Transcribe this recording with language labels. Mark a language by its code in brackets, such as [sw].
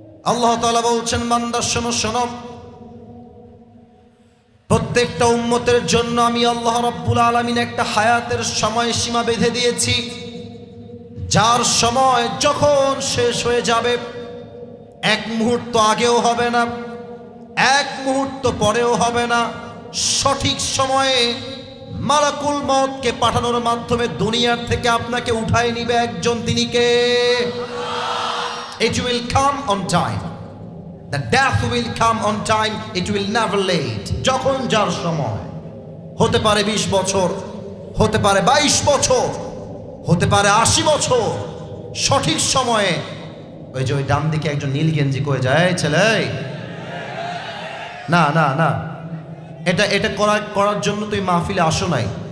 [bn] আল্লাহ তাআলা বলছেন, বান্দা শোনো শোনো, প্রত্যেকটা উম্মতের জন্য আমি আল্লাহ রাব্বুল আলামিন একটা হায়াতের সময়সীমা বেঁধে দিয়েছি, যার সময় যখন শেষ হয়ে যাবে, এক মুহূর্ত আগেও হবে না, এক মুহূর্ত পরেও হবে না। সঠিক সময়ে মালাকুল মউতকে পাঠানোর মাধ্যমে দুনিয়ার থেকে আপনাকে উঠায় নিবে একজন, তিনি কে? [en] It will come on time. The death will come on time. It will never late. [bn] যখন যার সময়, হতে পারে 20 বছর, হতে পারে 22 বছর, হতে পারে 80 বছর। সঠিক সময়ে ওই যে ওই ডান দিকে একজন নীল গেঞ্জি করে যায়, ছেলে না না না, এটা করার জন্য তুই মাহফিলে আসো নাই।